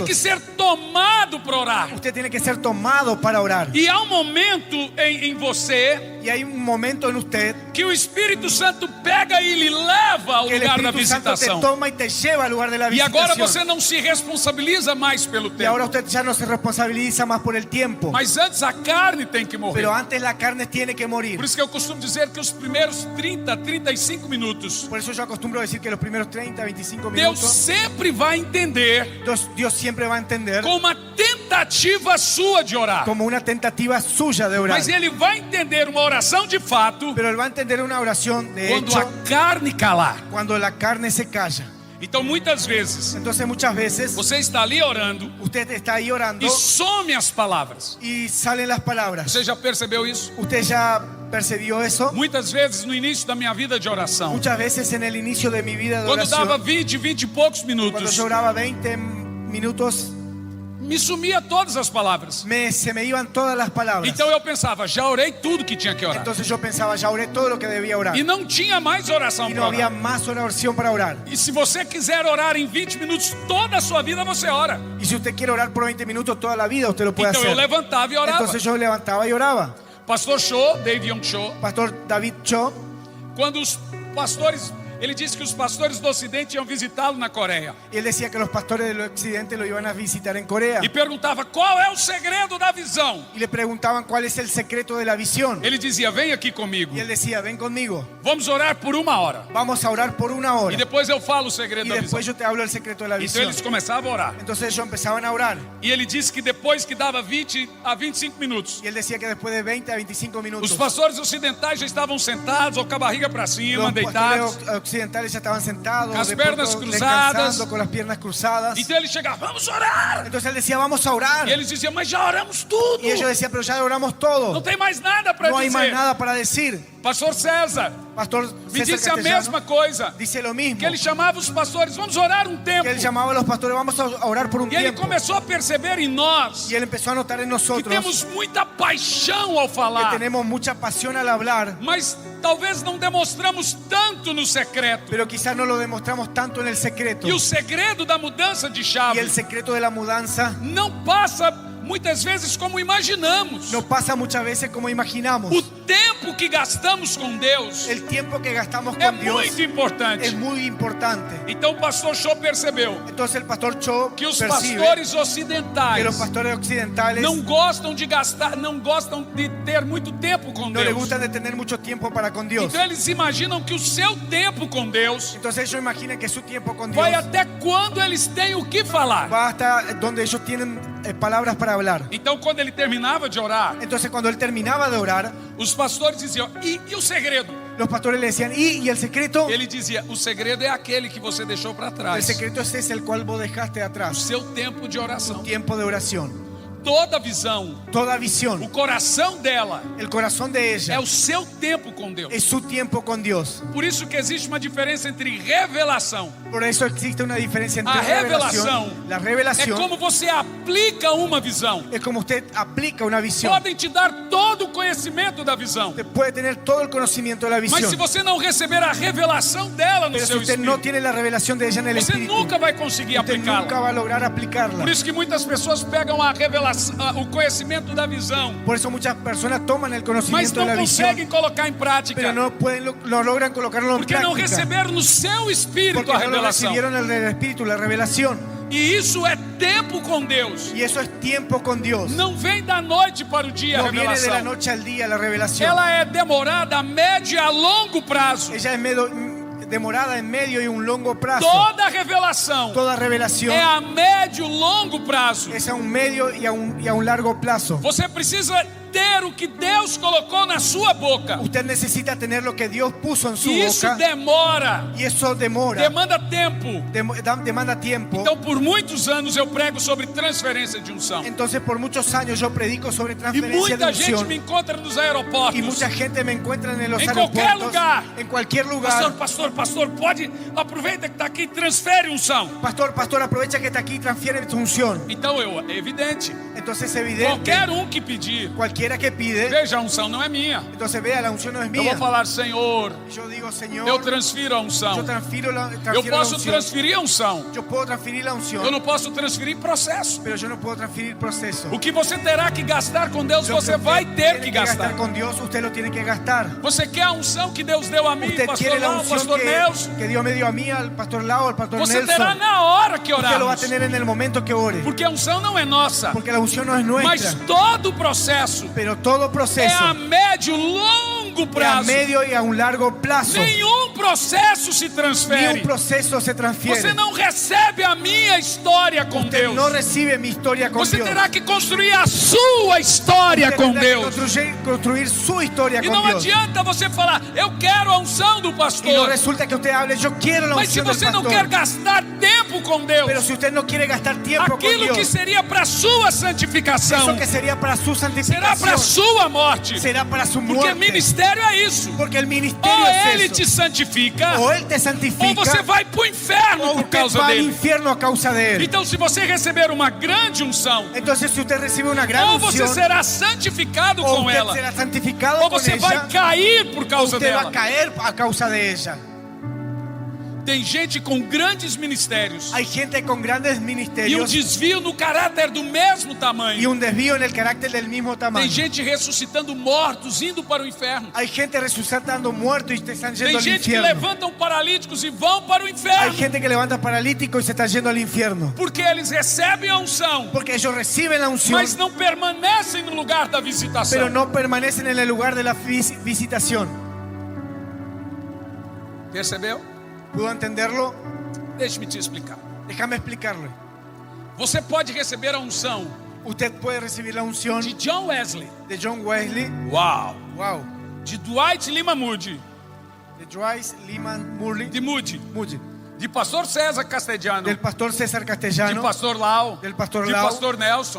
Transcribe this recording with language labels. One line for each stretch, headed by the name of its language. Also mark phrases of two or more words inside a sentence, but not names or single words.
Spanish: minutos. ser tomado para orar. Usted tiene que ser tomado para orar.
Portuguese: E há um momento em você
Spanish: Y hay un momento en usted
Portuguese: que o Espírito Santo pega e lhe leva ao
Spanish: que el
Portuguese: lugar da
Spanish: Espíritu Santo te
Portuguese: visitação.
Spanish: toma y te lleva al lugar de la
Portuguese: E agora
Spanish: visitación.
Portuguese: você não se responsabiliza mais pelo
Spanish: Y
Portuguese: tempo.
Spanish: ahora usted ya no se responsabiliza más por el tiempo.
Portuguese: Mas antes a carne tem que morrer.
Spanish: Pero antes la carne tiene que morir.
Portuguese: Por isso que eu costumo dizer que os primeiros 30, 35 minutos,
Spanish: Por eso yo acostumbro a decir que los primeros 30, 25
Portuguese: Deus
Spanish: minutos,
Portuguese: sempre vai entender
Spanish: Dios siempre va a entender
Portuguese: com uma tentativa sua de orar.
Spanish: como una tentativa suya de orar.
Portuguese: Mas Ele vai entender uma oração de fato
Spanish: Pero él va a entender una oración de
Portuguese: quando
Spanish: hecho
Portuguese: a carne calar.
Spanish: cuando la carne se calla.
Portuguese: Então muitas vezes
Spanish: Entonces muchas veces
Portuguese: você está ali orando
Spanish: usted está ahí orando
Portuguese: e some as palavras.
Spanish: y salen las palabras.
Portuguese: Você já percebeu isso?
Spanish: ¿Usted ya percibió eso?
Portuguese: Muitas vezes no início da minha vida de oração,
Spanish: Muchas veces en el inicio de mi vida de
Portuguese: quando dava
Spanish: oración,
Portuguese: 20 e poucos
Spanish: cuando
Portuguese: minutos,
Spanish: yo oraba 20 minutos,
Portuguese: me sumia todas as palavras.
Spanish: se me iban todas las palabras.
Portuguese: Então eu pensava, já orei tudo que tinha que orar.
Spanish: Entonces yo pensaba, ya oré todo lo que debía orar.
Portuguese: E não tinha mais oração
Spanish: Y
Portuguese: para
Spanish: no había
Portuguese: orar.
Spanish: más oración para orar.
Portuguese: E se você quiser orar em 20 minutos toda a sua vida, você ora.
Spanish: Y si usted quiere orar por 20 minutos toda la vida, usted lo puede
Portuguese: Então eu
Spanish: hacer.
Portuguese: levantava e orava.
Spanish: Entonces yo levantaba y oraba.
Portuguese: Pastor Cho, David Young Cho,
Spanish: Pastor David Cho,
Portuguese: quando os pastores, ele disse que os pastores do Ocidente iam visitá-lo na Coreia.
Spanish: y él decía que los pastores del occidente lo iban a visitar en Corea.
Portuguese: E perguntava qual é o segredo da visão.
Spanish: Y le preguntaban cuál es el secreto de la visión.
Portuguese: Ele dizia, vem aqui comigo.
Spanish: Y él decía, ven conmigo,
Portuguese: Vamos orar por 1 hora.
Spanish: vamos a orar por 1
Portuguese: E
Spanish: hora.
Portuguese: depois eu falo o segredo
Spanish: Y
Portuguese: da visão.
Spanish: después yo te hablo del secreto de la
Portuguese: Então
Spanish: visión.
Portuguese: eles começavam a orar.
Spanish: Entonces ellos empezaban a orar.
Portuguese: E ele disse que depois que dava 20 a 25 minutos,
Spanish: Y él decía que después de 20 a 25 minutos,
Portuguese: os pastores ocidentais já estavam sentados ou com a barriga para cima,
Spanish: los
Portuguese: deitados.
Spanish: pastores occidentales ya estaban sentados, Con las de piernas pronto cruzadas. descansando, con las piernas cruzadas.
Portuguese: Então ele chegava, vamos orar.
Spanish: Entonces él decía, vamos a orar.
Portuguese: E eles diziam, mas já oramos tudo.
Spanish: Y ellos decían, pero ya oramos
Portuguese: Não
Spanish: todo.
Portuguese: tem mais nada para
Spanish: No hay más
Portuguese: dizer.
Spanish: nada para decir.
Portuguese: Pastor César
Spanish: Pastor
Portuguese: me
Spanish: César
Portuguese: disse a
Spanish: Castellano
Portuguese: mesma coisa.
Spanish: dice lo mismo.
Portuguese: Que ele chamava os pastores, vamos orar um tempo.
Spanish: Que él llamaba a los pastores, vamos a orar por un
Portuguese: E ele
Spanish: tiempo.
Portuguese: começou a perceber em nós
Spanish: Y él empezó a notar en
Portuguese: que
Spanish: nosotros
Portuguese: temos muita paixão ao
Spanish: que
Portuguese: falar,
Spanish: tenemos mucha pasión al hablar,
Portuguese: mas talvez não demonstramos tanto no secreto.
Spanish: pero quizás no lo demostramos tanto en el secreto.
Portuguese: E o segredo da mudança de
Spanish: Y
Portuguese: chave
Spanish: el secreto de la mudanza
Portuguese: não passa muitas vezes como imaginamos.
Spanish: no pasa muchas veces como imaginamos.
Portuguese: O tempo que gastamos com Deus
Spanish: El tiempo que gastamos
Portuguese: é
Spanish: con Dios
Portuguese: muito importante.
Spanish: es muy importante.
Portuguese: Então o pastor Cho percebeu
Spanish: Entonces el pastor Cho
Portuguese: que os
Spanish: percibe
Portuguese: pastores
Spanish: que los
Portuguese: ocidentais
Spanish: pastores occidentales
Portuguese: não gostam de gastar, não gostam de ter muito tempo com
Spanish: no les
Portuguese: Deus.
Spanish: gusta de tener mucho tiempo para con Dios.
Portuguese: Então eles imaginam que o seu tempo com Deus
Spanish: Entonces ellos imaginan que su tiempo con Dios
Portuguese: vai até quando eles têm o que falar.
Spanish: va hasta donde ellos tienen palabras para hablar.
Portuguese: Então quando ele terminava de orar,
Spanish: Entonces cuando él terminaba de orar,
Portuguese: os pastores diziam, e o segredo?
Spanish: los pastores le decían, ¿y el secreto?
Portuguese: Ele dizia, o segredo é aquele que você deixou para
Spanish: El
Portuguese: trás.
Spanish: secreto es ese el cual vos dejaste
Portuguese: O
Spanish: atrás.
Portuguese: seu tempo de oração.
Spanish: Tiempo de oración.
Portuguese: Toda visão,
Spanish: Toda
Portuguese: o
Spanish: visión,
Portuguese: coração dela
Spanish: el corazón de
Portuguese: é
Spanish: ella
Portuguese: o seu tempo com Deus.
Spanish: es su tiempo con Dios.
Portuguese: Por isso que existe uma diferença entre revelação.
Spanish: Por eso existe una diferencia entre
Portuguese: A revelação
Spanish: La
Portuguese: é
Spanish: revelación
Portuguese: como você aplica uma visão.
Spanish: es como usted aplica una visión.
Portuguese: Podem te dar todo o conhecimento da visão,
Spanish: Usted puede tener todo el conocimiento de la
Portuguese: mas se
Spanish: visión,
Portuguese: você não receber a revelação dela no
Spanish: pero si
Portuguese: seu
Spanish: usted
Portuguese: espírito,
Spanish: no tiene la revelación de ella en el
Portuguese: você
Spanish: espíritu,
Portuguese: nunca vai conseguir
Spanish: usted nunca
Portuguese: aplicá-la.
Spanish: va a lograr aplicarla.
Portuguese: Por isso que muitas pessoas pegam a revelação, o conhecimento da visão,
Spanish: Por eso muchas personas toman el
Portuguese: mas
Spanish: conocimiento
Portuguese: não
Spanish: de la visión,
Portuguese: conseguem colocar em prática,
Spanish: pero no logran colocarlo en
Portuguese: porque não
Spanish: práctica,
Portuguese: receberam no seu espírito
Spanish: porque
Portuguese: a
Spanish: no lo
Portuguese: revelação.
Spanish: recibieron en el espíritu, la revelación.
Portuguese: E isso é tempo com Deus.
Spanish: Y eso es tiempo con Dios.
Portuguese: Não vem da noite para o dia a
Spanish: No viene de la
Portuguese: revelação.
Spanish: noche al día la revelación.
Portuguese: Ela é demorada a médio e a longo prazo.
Spanish: Ella es demorada en medio y un largo plazo.
Portuguese: Toda revelação
Spanish: Toda revelación
Portuguese: é a médio e longo prazo.
Spanish: es a un medio y a un largo plazo.
Portuguese: Você precisa ter o que Deus colocou na sua boca.
Spanish: Usted necesita tener lo que Dios puso en su
Portuguese: E isso
Spanish: boca.
Portuguese: demora,
Spanish: Y eso demora.
Portuguese: demanda tempo.
Spanish: Demanda tiempo.
Portuguese: Então, por muitos anos eu prego sobre transferência de unção.
Spanish: Entonces por muchos años yo predico sobre
Portuguese: E
Spanish: transferencia de
Portuguese: muita gente
Spanish: unción.
Portuguese: me encontra nos
Spanish: Y
Portuguese: aeroportos.
Spanish: mucha gente me encuentra en los En cualquier aeropuertos.
Portuguese: lugar.
Spanish: En cualquier
Portuguese: Pastor,
Spanish: lugar.
Portuguese: pastor, pode, aproveita que está aqui e transfere unção.
Spanish: Pastor, aprovecha que está aquí y transfiere tu unción.
Portuguese: Então, é evidente,
Spanish: Entonces es evidente.
Portuguese: qualquer que pedir,
Spanish: Cualquiera que pide.
Portuguese: veja, a unção não é minha.
Spanish: Entonces vea, la unción no es
Portuguese: Eu
Spanish: mía.
Portuguese: vou falar, Senhor,
Spanish: Yo digo, Señor,
Portuguese: eu transfiro a unção.
Spanish: yo transfiero
Portuguese: Eu
Spanish: la
Portuguese: posso
Spanish: unción.
Portuguese: transferir a unção.
Spanish: Yo puedo transferir la
Portuguese: Eu
Spanish: unción,
Portuguese: não posso transferir processo.
Spanish: pero yo no puedo transferir proceso.
Portuguese: O que você terá que gastar com Deus,
Spanish: Lo
Portuguese: você
Spanish: que
Portuguese: vai
Spanish: usted
Portuguese: ter
Spanish: tiene
Portuguese: que
Spanish: gastar
Portuguese: gastar.
Spanish: con Dios, usted lo tiene que gastar.
Portuguese: Você quer a unção que Deus deu a mim,
Spanish: Usted
Portuguese: pastor
Spanish: quiere la
Portuguese: Lau,
Spanish: unción
Portuguese: pastor Nelson?
Spanish: que Dios me dio a mí, al pastor Lau, al pastor
Portuguese: Você terá
Spanish: Nelson.
Portuguese: na hora que
Spanish: Usted lo va a
Portuguese: orarmos.
Spanish: tener en el momento que ore.
Portuguese: Porque a unção não é nossa,
Spanish: Porque la unción no es
Portuguese: mas
Spanish: nuestra.
Portuguese: todo o processo
Spanish: Pero todo
Portuguese: é
Spanish: proceso
Portuguese: a médio, longo
Spanish: es a
Portuguese: prazo.
Spanish: medio y a un largo plazo.
Portuguese: Nenhum processo se
Spanish: Ni
Portuguese: transfere.
Spanish: un proceso se transfiere.
Portuguese: Você não recebe a minha história com
Spanish: Usted
Portuguese: Deus.
Spanish: no recibe mi historia con
Portuguese: Você
Spanish: Dios.
Portuguese: terá que construir a sua história
Spanish: Usted
Portuguese: com
Spanish: tendrá que
Portuguese: Deus.
Spanish: construir su historia
Portuguese: E
Spanish: con
Portuguese: não
Spanish: Dios.
Portuguese: adianta você falar, eu quero a unção do
Spanish: Y no
Portuguese: pastor.
Spanish: resulta que usted hable, yo quiero la
Portuguese: Mas se
Spanish: unción del
Portuguese: você não quer
Spanish: pastor.
Portuguese: gastar tempo com Deus,
Spanish: Pero si usted no quiere gastar tiempo con
Portuguese: aquilo que
Spanish: Dios,
Portuguese: seria para sua santificação,
Spanish: eso que sería para su
Portuguese: será para
Spanish: santificación,
Portuguese: sua morte.
Spanish: será para su
Portuguese: Porque
Spanish: muerte.
Portuguese: ministério é isso.
Spanish: Porque el ministerio
Portuguese: Ou
Spanish: es
Portuguese: ele
Spanish: eso.
Portuguese: te santifica,
Spanish: O Él te
Portuguese: ou
Spanish: santifica,
Portuguese: você vai para o inferno
Spanish: o
Portuguese: por
Spanish: usted
Portuguese: causa
Spanish: va al
Portuguese: dele.
Spanish: infierno a causa de Él.
Portuguese: Então, se você receber uma grande unção,
Spanish: Entonces si usted recibe una gran
Portuguese: ou você
Spanish: unción,
Portuguese: será santificado
Spanish: o
Portuguese: com
Spanish: usted
Portuguese: ela,
Spanish: será santificado
Portuguese: ou
Spanish: con
Portuguese: você vai
Spanish: ella,
Portuguese: cair por causa
Spanish: usted va
Portuguese: dela.
Spanish: a caer a causa de ella.
Portuguese: Tem gente com grandes ministérios
Spanish: Hay gente con grandes
Portuguese: e um
Spanish: ministerios
Portuguese: desvio no caráter do mesmo
Spanish: y
Portuguese: tamanho.
Spanish: un desvío en el carácter del mismo
Portuguese: Tem
Spanish: tamaño.
Portuguese: gente ressuscitando mortos, indo para o inferno.
Spanish: Hay gente resucitando muertos y te están yendo
Portuguese: Tem
Spanish: al
Portuguese: gente que
Spanish: infierno.
Portuguese: levantam paralíticos e vão para o
Spanish: Hay
Portuguese: inferno.
Spanish: gente que levanta paralítico y se está yendo al infierno.
Portuguese: Porque eles recebem a unção,
Spanish: Porque ellos reciben la unción,
Portuguese: mas não permanecem no lugar da visitação.
Spanish: pero no permanecen en el lugar de la visitación.
Portuguese: Percebeu?
Spanish: ¿Pudo entenderlo?
Portuguese: Deixe-me te explicar.
Spanish: Déjame explicarle.
Portuguese: Você pode receber a unção
Spanish: Usted puede recibir la unción
Portuguese: de John Wesley,
Spanish: de John Wesley,
Portuguese: uau,
Spanish: wow,
Portuguese: de Dwight Lima Moody,
Spanish: de Joyce Lyman Murray,
Portuguese: de Moody,
Spanish: Moody,
Portuguese: de pastor César Castellano,
Spanish: del pastor César
Portuguese: de
Spanish: Castellano,
Portuguese: pastor Lau,
Spanish: del pastor
Portuguese: de
Spanish: Lau,
Portuguese: pastor Nelson,